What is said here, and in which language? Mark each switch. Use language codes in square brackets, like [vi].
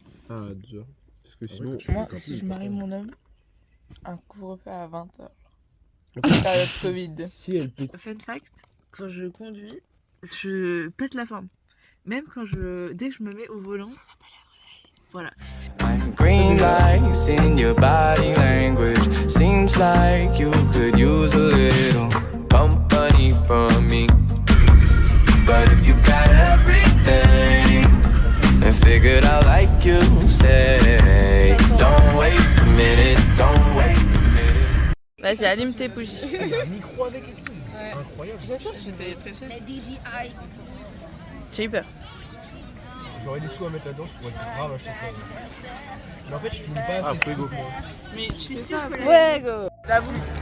[fr] Ah déjà. Parce que sinon... Moi, si je marie mon homme, un couvre-feu à 20h. Période Covid. Si elle peut... Fun fact, quand je conduis, je pète la forme. Même quand dès que je me mets au volant, ça s'appelle un réveil. Voilà. [en] Green lights in your body language. Seems like you could use a little company from me. But if you got everything and figured out like you say, don't waste a minute, don't wait a minute. [fr] Vas-y, allume tes bougies. Il y a un micro avec et tout, c'est incroyable. J'ai payé très cher. J'ai eu peur. J'aurais des sous à mettre là-dedans, je pourrais grave acheter ça. Mais en fait, je filme pas assez. Après, go. Mais je suis sûre que Ouais, go. la bouffe.